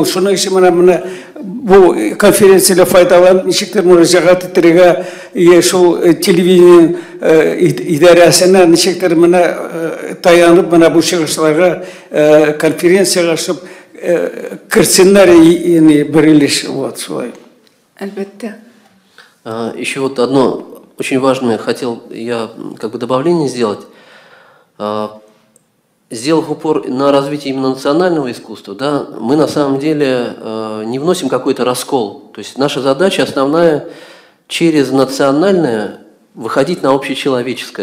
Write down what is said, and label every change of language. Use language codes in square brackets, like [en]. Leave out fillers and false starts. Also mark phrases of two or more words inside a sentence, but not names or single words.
[tt] Шуның өчен менә бу конференцияле файдаланып, ничектер мөрәҗәгать итәргә, шул телевидение идарәсенә ничектер менә таянып, менә бу чыгышларга, конференциягә чыгып кертсеннәр, яни бирелеш, вот шулай. Әлбәттә. [ru] Еще вот одно очень важное хотел я как бы добавление сделать. Сделав упор на развитие именно национального искусства, да, мы на самом деле не вносим какой-то раскол. То есть наша задача основная через национальное выходить на общечеловеческое.